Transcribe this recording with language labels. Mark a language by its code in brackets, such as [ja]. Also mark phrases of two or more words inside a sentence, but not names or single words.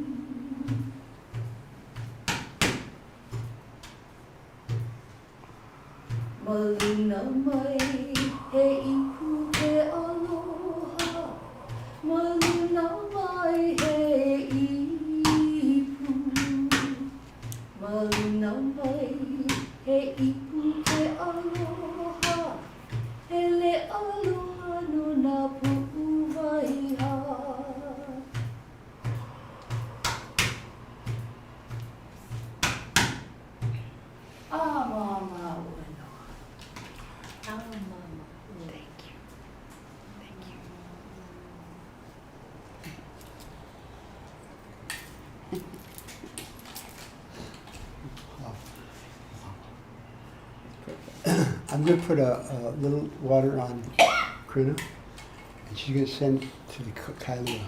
[haw] Maluna mai he ipu he aloha, maluna mai he ipu, maluna mai he ipu he aloha, hele aloha no na pu'uwaiha. Mama wano. Mama. [en] Thank you. Thank you. I'm going to put a little water on Krina, and she's going to send to the Kailua.